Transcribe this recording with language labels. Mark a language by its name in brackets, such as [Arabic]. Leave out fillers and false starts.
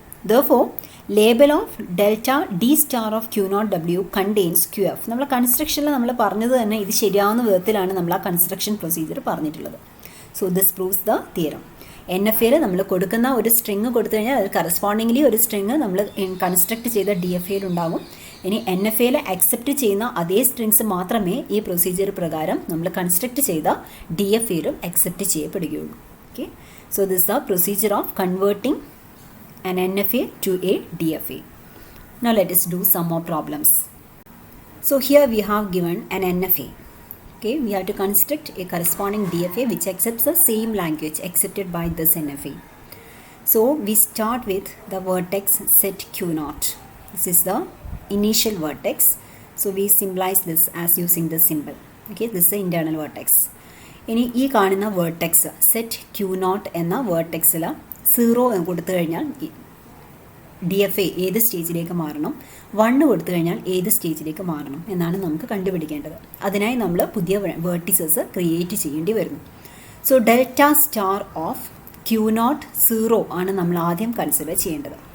[English] Therefore, label of delta D star of Q naught W contains QF. [Malayalam] നമ്മൾ കൺസ്ട്രക്ഷനിൽ നമ്മൾ പറഞ്ഞത് തന്നെ ഇത് ശരിയാവുന്ന വിധത്തിലാണ് നമ്മൾ ആ കൺസ്ട്രക്ഷൻ പ്രൊസീജിയർ പറഞ്ഞിട്ടുള്ളത്. [English] So this proves the theorem. [Malayalam] N F എയിൽ നമ്മൾ കൊടുക്കുന്ന ഒരു സ്ട്രിങ് കൊടുത്തു കഴിഞ്ഞാൽ അത് കറസ്പോണ്ടിംഗ്ലി ഒരു സ്ട്രിങ് നമ്മൾ കൺസ്ട്രക്ട് ചെയ്ത ഡി എഫ് എയിൽ ഉണ്ടാകും. ഇനി എൻ എഫ് എയിൽ അക്സെപ്റ്റ് ചെയ്യുന്ന അതേ സ്ട്രിങ്സ് മാത്രമേ ഈ പ്രൊസീജിയർ പ്രകാരം നമ്മൾ കൺസ്ട്രക്ട് ചെയ്ത D F എയിലും accept ചെയ്യപ്പെടുകയുള്ളൂ. [English] Okay, so this the procedure of converting an NFA to a DFA. Now let us do some more problems. So here we have given an NFA. Okay, we have to construct a corresponding DFA which accepts the same language accepted by this NFA. So we start with the vertex set Q naught. This is the initial vertex. So we symbolize this as using this symbol. Okay, this is the internal vertex. [Malayalam] ഇനി ഈ കാണുന്ന vertex set Q not എന്ന വേർട്ടെക്സിൽ 0 കൊടുത്തു കഴിഞ്ഞാൽ D F A ഏത് സ്റ്റേജിലേക്ക് മാറണം, 1 കൊടുത്തു കഴിഞ്ഞാൽ ഏത് സ്റ്റേജിലേക്ക് മാറണം എന്നാണ് നമുക്ക് കണ്ടുപിടിക്കേണ്ടത്. അതിനായി നമ്മൾ പുതിയ വേർട്ടിസസ് ക്രിയേറ്റ് ചെയ്യേണ്ടി വരുന്നു. [English] so delta star of [Malayalam] Q not 0 ആണ് നമ്മൾ ആദ്യം കൺസിഡർ ചെയ്യേണ്ടത്.